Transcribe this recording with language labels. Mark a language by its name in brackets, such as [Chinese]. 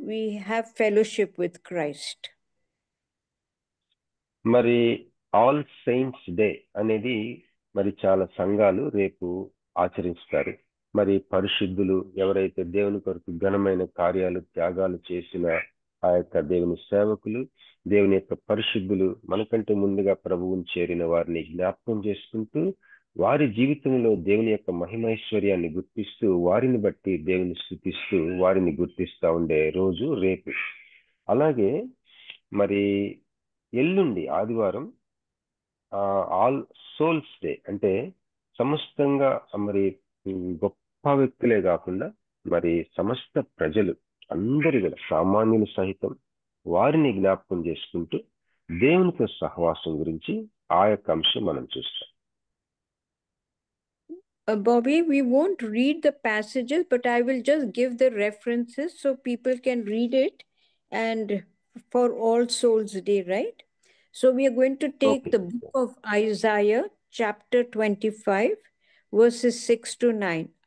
[English] We have fellowship with Christ. [Telugu] మరి all saints day అనేది మరి చాలా సంఘాలు రేపు ఆచరిస్తారు. మరి పరిశుద్ధులు ఎవరైతే దేవుని కొరకు ఘనమైన కార్యాలు, త్యాగాలు చేసిన ఆ యొక్క దేవుని సేవకులు, దేవుని యొక్క పరిశుద్ధులు, మనకంటే ముందుగా ప్రభువుని చేరిన వారిని జ్ఞాపకం చేసుకుంటూ వారి జీవితంలో దేవుని యొక్క మహిమైశ్వర్యాన్ని గుర్తిస్తూ, వారిని బట్టి దేవుని స్తుతిస్తూ వారిని గుర్తిస్తూ ఉండే రోజు రేపు. అలాగే మరి ఎల్లుండి ఆదివారం ఆల్ సోల్స్ డే, అంటే సమస్తంగా మరి గొప్ప వ్యక్తులే కాకుండా మరి సమస్త ప్రజలు అందరి కూడా సామాన్యులు సహితం వారిని జ్ఞాపకం చేసుకుంటూ దేవునితో సహవాసం గురించి ఆ యొక్క అంశం మనం చూస్తాం. [English] Bobby, we won't read the passages, but I will just give the references so people can read it, and for All Souls Day, right? So we are going to take the book of Isaiah, chapter 25, verses 6 to 9.